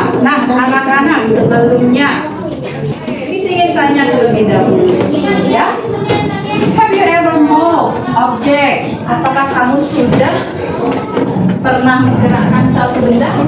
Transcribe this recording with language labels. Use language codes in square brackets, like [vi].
[id] Nah, anak-anak sebelumnya ini saya ingin tanya terlebih dahulu ya. [en] Have you ever moved object? [id] Apakah kamu sudah pernah menggerakkan satu benda?